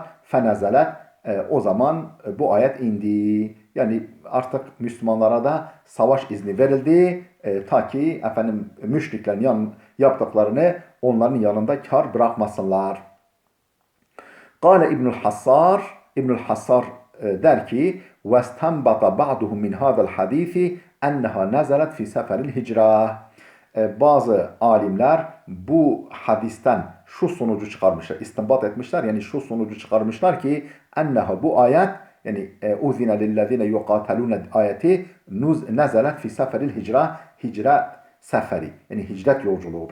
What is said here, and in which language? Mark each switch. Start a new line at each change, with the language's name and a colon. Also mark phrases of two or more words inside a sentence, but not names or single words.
Turkish: Fenezelet o zaman bu ayet indi. Yani artık Müslümanlara da savaş izni verildi. Ta ki müşriklerin yaptıklarını onların yanında kar bırakmasınlar.
Arabic: Kale İbnül Hassar
Turkish: der ki
Arabic: وَاسْتَنْبَطَ بَعْضُهُمْ مِنْ هَذَا الْحَد۪يثِ اَنَّهَا نَزَلَتْ فِي سَفَرِ الْهِجْرَةِ.
Turkish: Bazı alimler bu hadisten şu sonucu çıkarmışlar, istinbat etmişler. Yani şu sonucu çıkarmışlar ki enneha bu ayet yani
Arabic: أُذِنَ لِلَّذِينَ يُقَاتَلُونَ
Turkish: ayeti
Arabic: نَزَلَتْ فِي سَفَرِ الْهِجْرَةِ
Turkish: hicret seferi yani hicret yolculuğu.